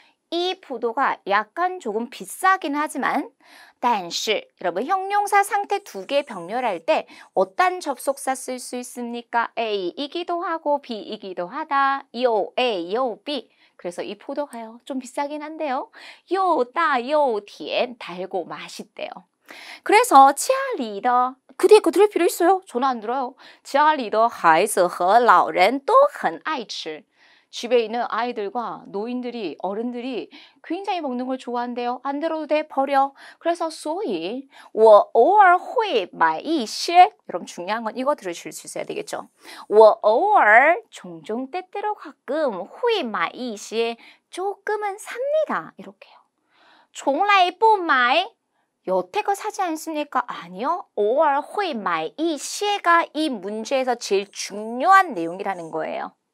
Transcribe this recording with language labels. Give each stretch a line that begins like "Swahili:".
Korean: 이 포도가 약간 조금 비싸긴 하지만 但是 여러분 형용사 상태 2개 병렬할 때 어떤 접속사 쓸 수 있습니까? A이기도 하고 B이기도 하다. 요 A, 요 B. 그래서 이 포도가요. 좀 비싸긴 한데요. 요 따, 요甜, 달고 맛있대요. 그래서 家里的 그 뒤에 거 들을 필요 있어요? 저는 안 들어요.
Chinese: 家里的孩子和老人都很爱吃.
Korean: 집에 있는 아이들과 노인들이 어른들이 굉장히 먹는 걸 좋아한대요. 안 들어도 돼, 버려. 그래서
Chinese: 所以我偶尔会买一些.
Korean: 여러분 중요한 건 이거 들으실 수 있어야 되겠죠.
Chinese: 我偶尔
Korean: 종종 때때로 가끔
Chinese: 会买一些
Korean: 조금은 삽니다. 이렇게요.
Chinese: 从来不买
Korean: 여태껏 사지 않습니까? 아니요.
Chinese: 偶尔会买一些
Korean: 가 이 문제에서 제일 중요한 내용이라는 거예요.